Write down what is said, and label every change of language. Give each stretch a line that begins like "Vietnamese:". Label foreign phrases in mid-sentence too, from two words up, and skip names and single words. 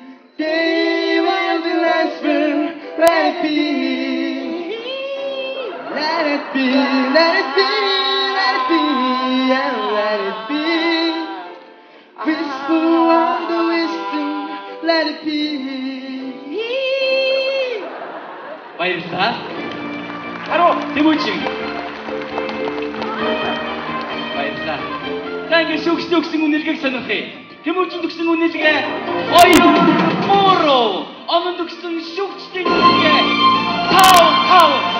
English: They will be whisper, let it be. Let it be, let it be, let it be, and let it be. Whisper of the wisdom, let it be.
Mongolian: Баярлалаа. Харуу Тэмүүжин. Баярлалаа. Тангийн шүгчтэй өгсөн үнэлгээг сонирхъя. Тэмүүжин өгсөн үнэлгээ 2-3. Онон өгсөн шүгчтэй үнэлгээ 5.